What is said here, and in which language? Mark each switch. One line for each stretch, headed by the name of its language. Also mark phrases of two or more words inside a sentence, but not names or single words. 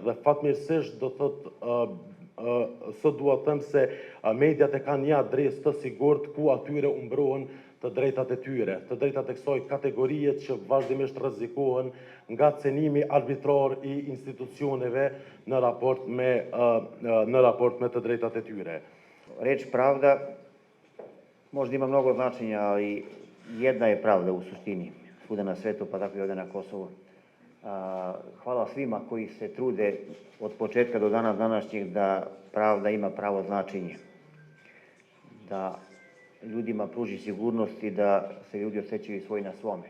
Albanian: Dhe fatmirësisht do thotë sot dua të them se mediat e kanë një adresë të sigurt ku atyre u mbrohen të drejtat e tyre, të drejtat e kësaj kategorie që vazhdimisht rrezikohen nga cenimi arbitrar i institucioneve në raport me të drejtat e tyre.
Serbian: Reč pravda možda ima mnogo značenja, ali jedna je pravda u suštini, svuda na svetu, pa tako i ovdje na Kosovu. Hvala svima koji se trude od početka do dana današnjeg da pravda ima pravo značenje, da ljudima pruži sigurnost i da se ljudi osjećaju svoj na svome.